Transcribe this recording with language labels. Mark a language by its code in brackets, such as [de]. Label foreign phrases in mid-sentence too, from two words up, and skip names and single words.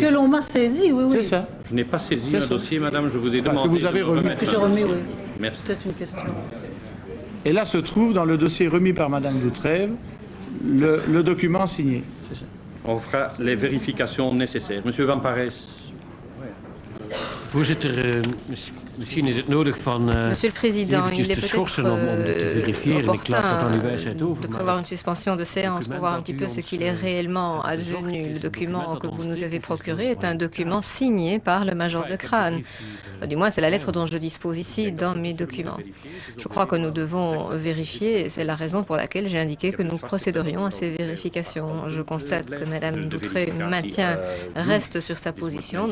[fr] que l'on m'a saisi, oui. C'est ça. Je n'ai pas saisi C'est un ça. dossier, Madame, je vous ai Enfin, demandé que vous avez de me remis. remettre Que j'ai un remis, dossier. oui. Merci. Peut-être une question. Et là se trouve dans le dossier remis par Madame Doutrève le document signé. C'est ça. On fera les vérifications nécessaires. Monsieur Van Parijs. [nl] Voorzitter, misschien is het nodig van [fr] Monsieur le Président, il [nl] eventjes [fr] est [nl] te [fr] peut-être [nl] schorsen om te verifiëren. Ik laat dat aan uw [fr] opportun [nl] wijsheid over. [fr] de [nl] maar [fr] prévoir une suspension de séance pour voir un petit peu ce qu'il est réellement [nl] bezorgd [fr] advenu. [nl] is, [fr] Le [nl] het [fr] document que [nl] dat [fr] vous [nl] ons [fr] nous avez [nl] ligt, [fr] procuré est un [nl] maar- [fr] document signé par le major de Crâne. Du moins, c'est la lettre dont je dispose ici dans mes documents. Je crois que nous devons vérifier, et c'est la raison pour laquelle j'ai indiqué que nous procéderions à ces vérifications. Je constate que Madame Doutré reste sur sa position.